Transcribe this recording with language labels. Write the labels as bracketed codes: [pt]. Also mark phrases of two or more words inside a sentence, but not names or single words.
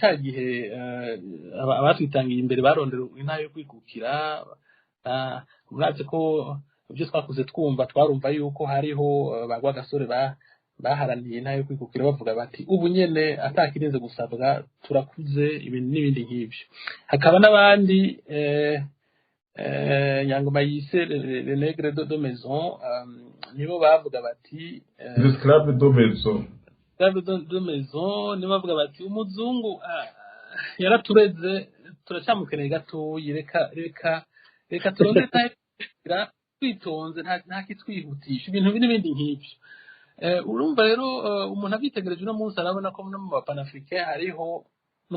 [rn] ca gihe abatwitangiye imbere barondera intara yo kwikukira murazi ko ibyo twakuze twumva twarumva yuko hariho bagwa gasore baharaniye intara yo kwikukira bavuga bati ubu nyene atakirinze gusabwa turakuze ibintu n'ibindi nk'ibyo hakaba n'abandi Nyangoma yise [fr] le nègre de maison [rn] nibo bavuga bati [fr] l'esclave de maison de maison [rn] nibo bavuga bati umuzungu yaratureze turacyamukeneye gato reka turonde tayira twitonze nta kitwihutisha ibintu n'ibindi nk'ibyo urumva rero umuntu abitegereje no munsi arabona ko no mu Pan-Africain hariho no